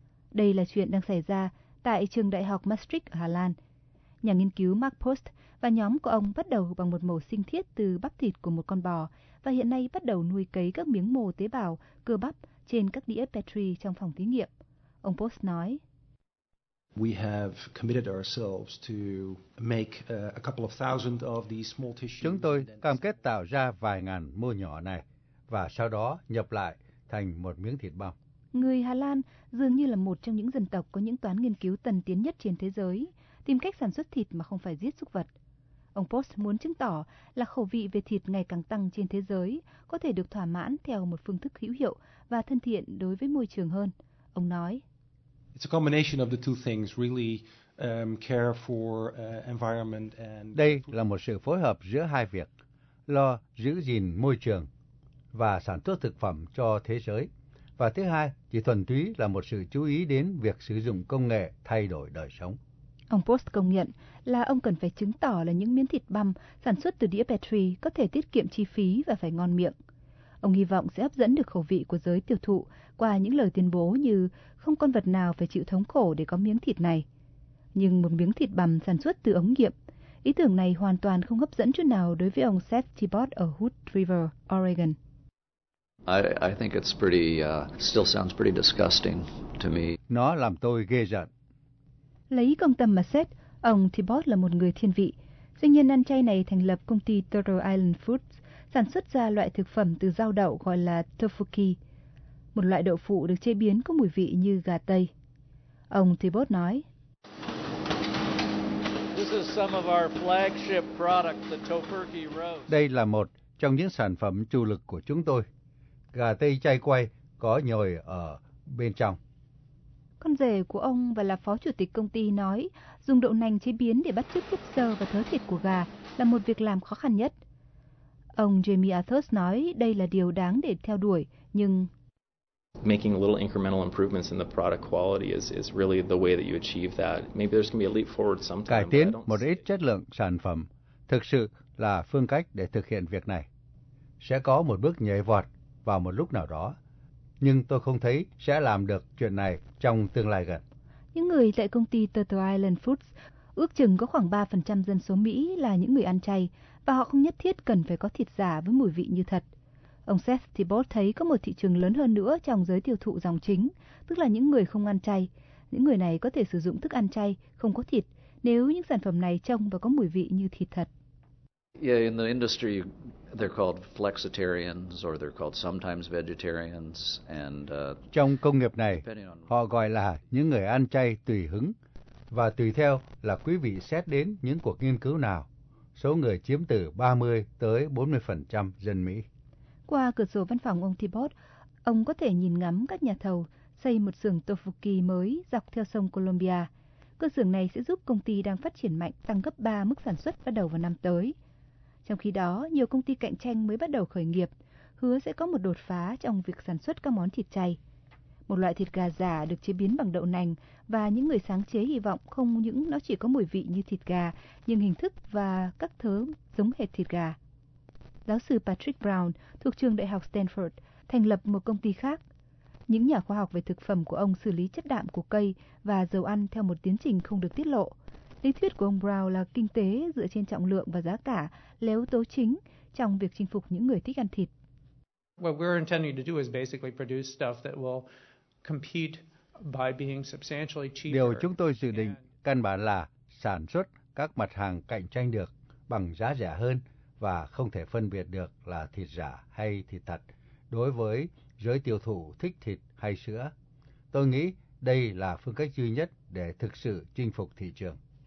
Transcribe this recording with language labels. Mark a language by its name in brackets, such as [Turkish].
[Vietnamese] Đây là chuyện đang xảy ra tại trường đại học Maastricht ở Hà Lan. Nhà nghiên cứu Mark Post và nhóm của ông bắt đầu bằng một mổ sinh thiết từ bắp thịt của một con bò và hiện nay bắt đầu nuôi cấy các miếng mô tế bào, cơ bắp trên các đĩa Petri trong phòng thí nghiệm. Ông Post nói: [English] "We have committed ourselves to make a couple of thousand of these small tissues. [Vietnamese] Chúng tôi cam kết tạo ra vài ngàn mô nhỏ này và sau đó nhập lại thành một miếng thịt băm." Người Hà Lan dường như là một trong những dân tộc có những toán nghiên cứu tân tiến nhất trên thế giới, tìm cách sản xuất thịt mà không phải giết súc vật. Ông Post muốn chứng tỏ là khẩu vị về thịt ngày càng tăng trên thế giới có thể được thỏa mãn theo một phương thức hữu hiệu và thân thiện đối với môi trường hơn. Ông nói: [English] "It's a combination of the two things, really care for environment and..." [Vietnamese] Đây là một sự phối hợp giữa hai việc, lo giữ gìn môi trường và sản xuất thực phẩm cho thế giới. Và thứ hai, chỉ thuần túy là một sự chú ý đến việc sử dụng công nghệ thay đổi đời sống. Ông Post công nhận là ông cần phải chứng tỏ là những miếng thịt băm sản xuất từ đĩa Petri có thể tiết kiệm chi phí và phải ngon miệng. Ông hy vọng sẽ hấp dẫn được khẩu vị của giới tiêu thụ qua những lời tuyên bố như không con vật nào phải chịu thống khổ để có miếng thịt này. Nhưng một miếng thịt băm sản xuất từ ống nghiệm, ý tưởng này hoàn toàn không hấp dẫn chút nào đối với ông Seth Thibault ở Hood River, Oregon. [English] I think it's pretty, still sounds pretty disgusting to me. [Vietnamese] Nó làm tôi ghê rợn. Lấy công tâm mà xét, ông Thibault là một người thiên vị. Doanh nhân ăn chay này thành lập công ty Turtle Island Foods, sản xuất ra loại thực phẩm từ rau đậu gọi là tofuki, một loại đậu phụ được chế biến có mùi vị như gà tây. Ông Thibault nói. Đây là một trong những sản phẩm chủ lực của chúng tôi. Gà tây chay quay có nhồi ở bên trong. Con rể của ông và là phó chủ tịch công ty nói, dùng đậu nành chế biến để bắt chước chất xơ và thớ thịt của gà là một việc làm khó khăn nhất. Ông Jamie Athos nói đây là điều đáng để theo đuổi, nhưng... [English] Making little incremental improvements in the product quality is really the way that you achieve that. Maybe there's going to be a leap forward sometime. [Vietnamese] Cải tiến một ít chất lượng sản phẩm thực sự là phương cách để thực hiện việc này. Sẽ có một bước nhảy vọt vào một lúc nào đó, nhưng tôi không thấy sẽ làm được chuyện này trong tương lai gần. Những người tại công ty Turtle Island Foods ước chừng có khoảng 3% dân số Mỹ là những người ăn chay, và họ không nhất thiết cần phải có thịt giả với mùi vị như thật. Ông Seth Thibault thấy có một thị trường lớn hơn nữa trong giới tiêu thụ dòng chính, tức là những người không ăn chay. Những người này có thể sử dụng thức ăn chay, không có thịt, nếu những sản phẩm này trông và có mùi vị như thịt thật. [English] Yeah, in the industry, they're called flexitarians or they're called sometimes vegetarians. And [Vietnamese] trong công nghiệp này, họ gọi là những người ăn chay tùy hứng. Và tùy theo là quý vị xét đến những cuộc nghiên cứu nào, số người chiếm từ 30 tới 40% dân Mỹ. Qua cửa sổ văn phòng ông Thibault, ông có thể nhìn ngắm các nhà thầu xây một xưởng tofuki mới dọc theo sông Colombia. Cơ xưởng này sẽ giúp công ty đang phát triển mạnh tăng gấp 3 mức sản xuất bắt đầu vào năm tới. Trong khi đó, nhiều công ty cạnh tranh mới bắt đầu khởi nghiệp, hứa sẽ có một đột phá trong việc sản xuất các món thịt chay. Một loại thịt gà giả được chế biến bằng đậu nành và những người sáng chế hy vọng không những nó chỉ có mùi vị như thịt gà, nhưng hình thức và các thứ giống hệt thịt gà. Giáo sư Patrick Brown thuộc trường Đại học Stanford thành lập một công ty khác. Những nhà khoa học về thực phẩm của ông xử lý chất đạm của cây và dầu ăn theo một tiến trình không được tiết lộ. Lý thuyết của ông Brown là kinh tế dựa trên trọng lượng và giá cả là yếu tố chính trong việc chinh phục những người thích ăn thịt. [English] What we're intending to do is basically produce stuff that will compete by being substantially cheaper. [Vietnamese] Điều chúng tôi dự định căn bản là sản xuất các mặt hàng cạnh tranh được bằng giá rẻ hơn và không thể phân biệt được là thịt giả hay thịt thật đối với giới tiêu thụ thích thịt hay sữa. Tôi nghĩ đây là phương cách duy nhất để thực sự chinh phục thị trường.